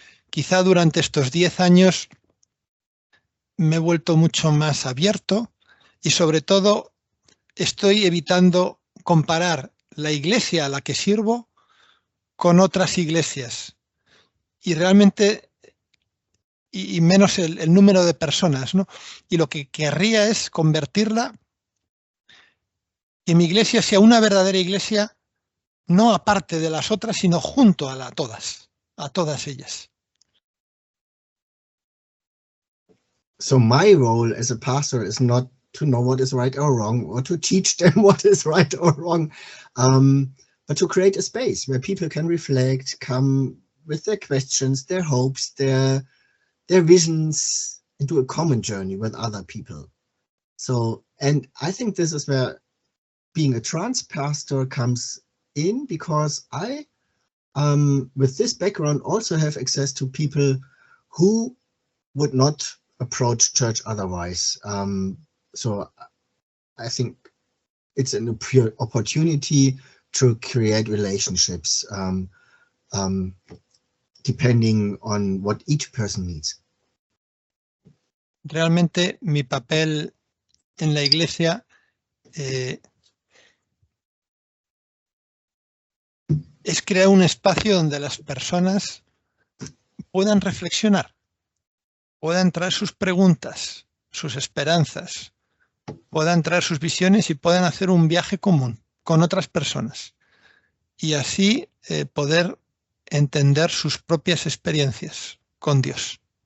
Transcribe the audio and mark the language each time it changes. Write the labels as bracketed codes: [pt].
[es] Quizá durante estos 10 años me he vuelto mucho más abierto y sobre todo estoy evitando comparar la iglesia a la que sirvo con otras iglesias y realmente y menos el número de personas, ¿no? Y lo que querría es convertirla, que mi iglesia sea una verdadera iglesia, no aparte de las otras, sino junto a todas ellas. [en] So my role as a pastor is not to know what is right or wrong, or to teach them what is right or wrong, but to create a space where people can reflect, come with their questions, their hopes, their visions, and do a common journey with other people. So, and I think this is where being a trans pastor comes in, because I, with this background, also have access to people who would not approach church otherwise. So I think it's an opportunity to create relationships, depending on what each person needs. [es] Realmente mi papel en la iglesia es crear un espacio donde las personas puedan reflexionar, puedan traer sus preguntas, sus esperanzas, puedan traer sus visiones y puedan hacer un viaje común con otras personas y así poder entender sus propias experiencias con Dios.